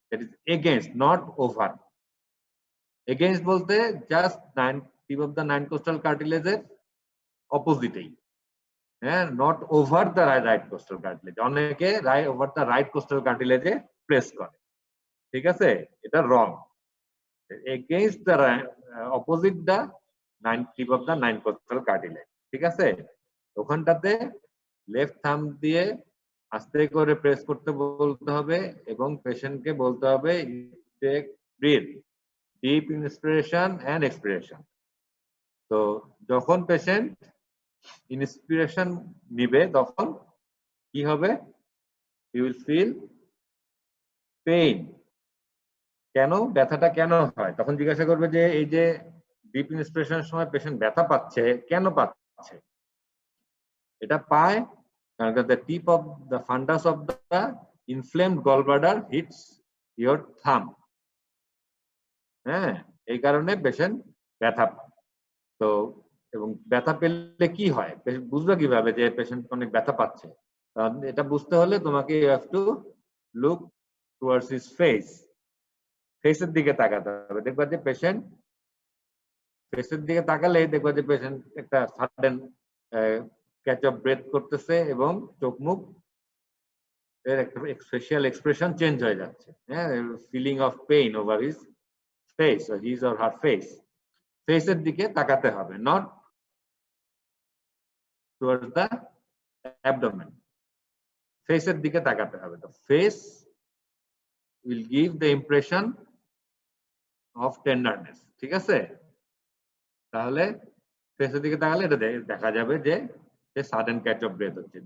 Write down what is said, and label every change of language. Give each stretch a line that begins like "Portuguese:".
English: That is against, not over. Against
Bangla: বলতে
English: just tip of the 9 costal cartilage এর অপোজিটেই, হ্যাঁ, not over the right costal cartilage.
Bangla: অনেকে
English: over the right costal কার্টিলেজে press
Bangla: করে, ঠিক আছে, এটা
English: Wrong. Against the opposite the tip of the 9 costal cartilage, ঠিক আছে।
Bangla: ওখানটাতে লেফট থাম্ব দিয়ে আস্তে করে প্রেস করতে বলতে হবে এবং পেশেন্টকে বলতে হবে
English: Take breath, deep inspiration and expiration.
Bangla: তো যখন পেশেন্ট ইন্সপিরেশন নিবে তখন কি হবে,
English: You will feel pain.
Bangla: কেন, ব্যথাটা কেন হয়, তখন জিজ্ঞাসা করবে যে এই যে ডিপ ইন্সপিরেশনের সময় পেশেন্ট ব্যথা পাচ্ছে, কেন পাচ্ছে? এটা পায় কারণ
English: the tip of the fundus of the inflamed gallbladder hits your thumb,
Bangla: হ্যাঁ, এই কারণে পেশেন্ট ব্যথা পায়। তো এবং ব্যথা পেলে কি হয়, বুঝবে কিভাবে যে পেশেন্ট অনেক ব্যথা পাচ্ছে? এটা বুঝতে হলে তোমাকে
English: you have to look towards his face,
Bangla: ফেসের দিকে তাকাতে হবে। দেখবা যে পেশেন্ট ফেসের দিকে তাকালে দেখবা যে পেশেন্ট একটা
English: sudden catch of breath
Bangla: করতেছে এবং চোখ মুখ এর একটা ফেশিয়াল এক্সপ্রেশন চেঞ্জ হয়ে যাচ্ছে, হ্যাঁ,
English: Feeling of pain over his face or his or her face.
Bangla: ফেসের দিকে তাকাতে হবে,
English: Not towards the abdomen.
Bangla: ফেসের দিকে তাকাতে হবে।
English: তো face will give the impression of tenderness,
Bangla: ঠিক আছে। তাহলে ফেসের দিকে তাকালে এটা দেখা যাবে যে
English: sudden catch of breath
Bangla: হচ্ছে।